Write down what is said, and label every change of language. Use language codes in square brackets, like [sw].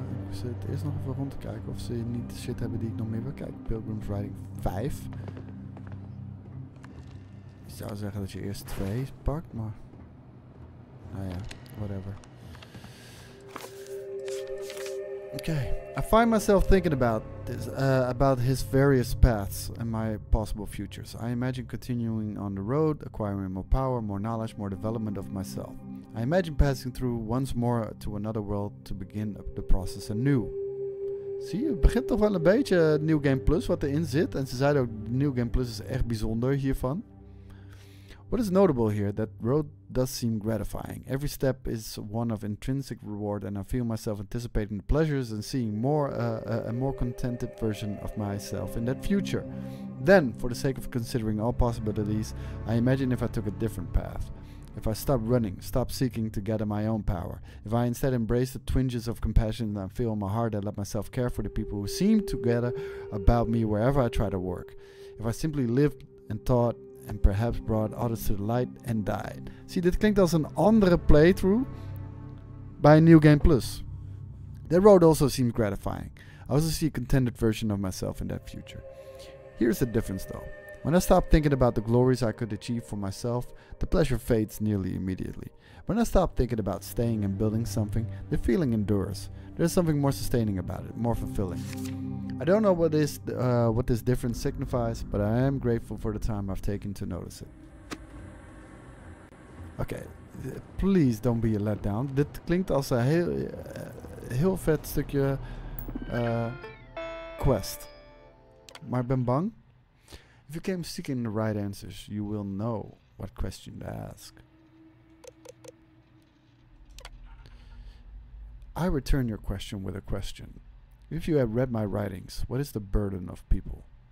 [nl] Ik zit eerst nog even rond te kijken of ze niet shit hebben die ik nog meer wil kijken. [en] Pilgrim's Riding 5. [nl] Ik zou zeggen dat je eerst 2 pakt, maar... Nou ja, whatever. [en] Okay, I find myself thinking about this, about his various paths and my possible futures. I imagine continuing on the road, acquiring more power, more knowledge, more development of myself. I imagine passing through once more to another world to begin the process anew. [nl] Zie je, het begint toch wel een beetje New Game Plus wat erin zit. En ze zeiden ook, New Game Plus is echt bijzonder hiervan. [en] What is notable here, that road does seem gratifying. Every step is one of intrinsic reward, and I feel myself anticipating the pleasures and seeing a more contented version of myself in that future. Then, for the sake of considering all possibilities, I imagine if I took a different path. If I stopped running, stopped seeking to gather my own power. If I instead embrace the twinges of compassion that I feel in my heart and let myself care for the people who seem to gather about me wherever I try to work. If I simply lived and thought and perhaps brought others to the light and died. [nl] Zie, dit klinkt als een andere playthrough bij New Game Plus. [en] That road also seems gratifying. I also see a contented version of myself in that future. Here's the difference though. When I stop thinking about the glories I could achieve for myself, the pleasure fades nearly immediately. When I stop thinking about staying and building something, the feeling endures. There's something more sustaining about it, more fulfilling. I don't know what this difference signifies, but I am grateful for the time I've taken to notice it. Okay, please don't be a letdown. [nl] Dit klinkt als een heel vet stukje quest. Maar ik ben bang. [en] If you came seeking the right answers, you will know what question to ask. I return your question with a question. If you have read my writings, what is the burden of people?